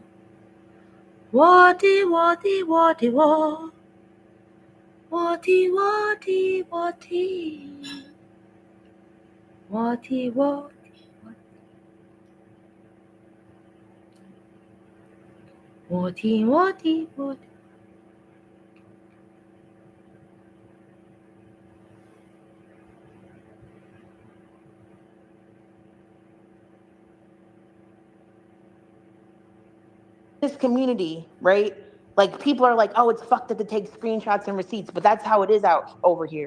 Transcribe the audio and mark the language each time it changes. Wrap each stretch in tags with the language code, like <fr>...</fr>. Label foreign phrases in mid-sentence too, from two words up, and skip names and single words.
<en>Wati wati wati wa. Wati wati wati. Wati wati. Wati wati wati. this community, right? Like people are like, oh, it's fucked up to take screenshots and receipts, but that's how it is out over here.</en>